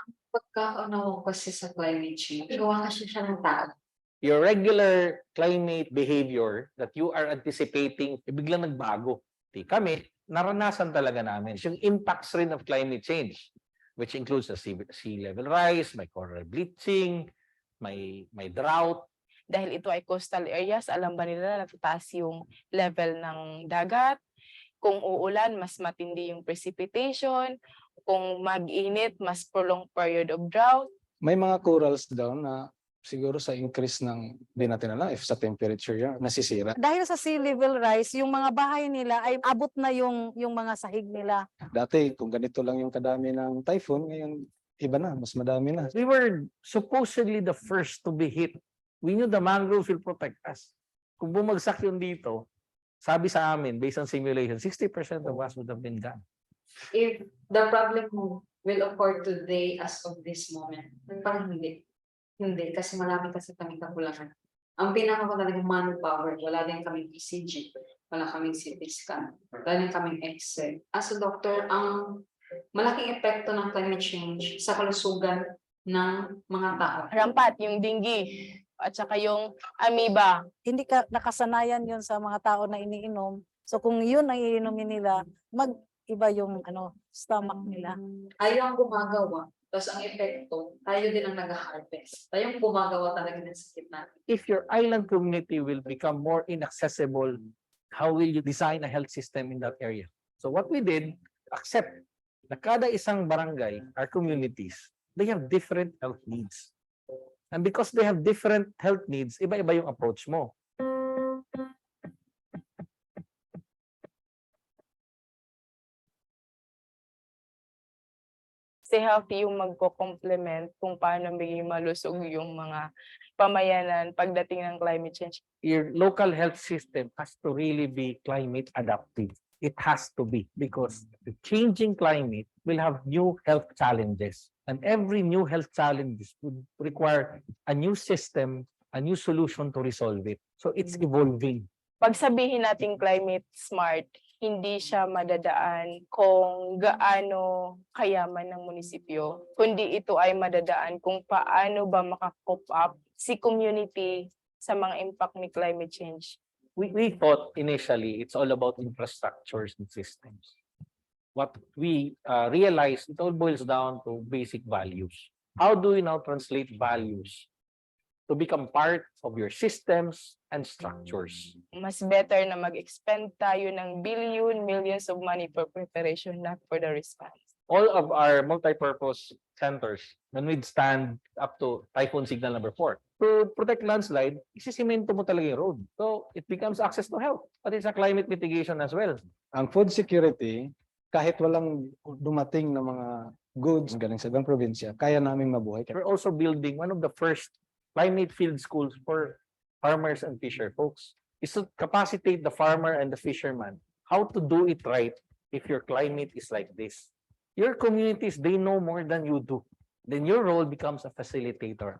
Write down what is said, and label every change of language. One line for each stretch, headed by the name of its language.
Filipino: Pagkakaunawa ko kasi sa climate change, gawa kasi siya ng tao.
English: Your regular climate behavior that you are anticipating,
Filipino: biglang nagbago. Kami, naranasan talaga namin yung
English: impacts rin of climate change, which includes the sea level rise, may coral bleaching, may drought.
Filipino: Dahil ito ay coastal areas, alam ba nila natataas yung level ng dagat? Kung uulan, mas matindi yung precipitation. Kung mag-init, mas
English: prolonged period of drought.
Filipino: May mga corals daw na siguro sa increase ng, di natin alam if sa temperature yan, nasisira. Dahil sa sea level rise, yung mga bahay nila ay abot na yung mga sahig nila. Dati, kung ganito lang yung kadami ng typhoon, ngayon iba na, mas madami na.
English: We were supposedly the first to be hit. We knew the mangroves will protect us.
Filipino: Kung bumagsak yun dito, sabi sa amin,
English: based on simulation, 60% of us would have been gone. If the problem mo will occur today as of this moment,
Filipino: parang hindi. Hindi, kasi marami kasi kami kakulangan. Ang pinaka ko talaga manpower, wala din kaming ECG, wala kaming CT scan, wala din kaming X-ray.
English: As a doctor,
Filipino: ang malaking epekto ng climate change sa kalusugan ng mga tao. Rampat, yung dengue, at saka yung amoeba. Hindi ka nakasanayan yun sa mga tao na iniinom. So kung yun ang iinumin nila, mag-iba yung stomach nila. Tayo ang gumagawa, tapos ang epekto, tayo din ang nag-harvest. Tayo ang gumagawa talaga ng sakit natin.
English: If your island community will become more inaccessible, how will you design a health system in that area? So what we did, accept
Filipino: na kada isang barangay,
English: our communities, they have different health needs. And because they have different health needs,
Filipino: iba-iba yung approach mo. Si healthy yung magko-complement kung paano maging malusog yung mga pamayanan pagdating ng climate change.
English: Your local health system has to really be climate adaptive. It has to be, because the changing climate will have new health challenges. And every new health challenge would require a new system, a new solution to resolve it. So it's evolving.
Filipino: Pag sabihin natin climate smart, hindi siya madadaan kung gaano kayaman ng munisipyo, kundi ito ay madadaan kung paano ba maka-cope up si community sa mga impact ni climate change.
English: We thought initially it's all about infrastructures and systems. What we realized, it all boils down to basic values. How do we now translate values to become part of your systems and structures? Mas better na mag-expend tayo ng millions of money for preparation, not for the response. All of our multi-purpose centers can withstand up to typhoon signal number 4. To protect landslide,
Filipino: isisimento mo talaga yung
English: road. So it becomes access to health, but it's a climate mitigation as well.
Filipino: Ang food security, kahit walang dumating na mga goods galing sa ibang probinsya, kaya naming mabuhay.
English: We're also building one of the first climate field schools for farmers and fisher folks. Is to capacitate the farmer and the fisherman how to do it right if your climate is like this. Your communities, they know more than you do. Then your role becomes a facilitator.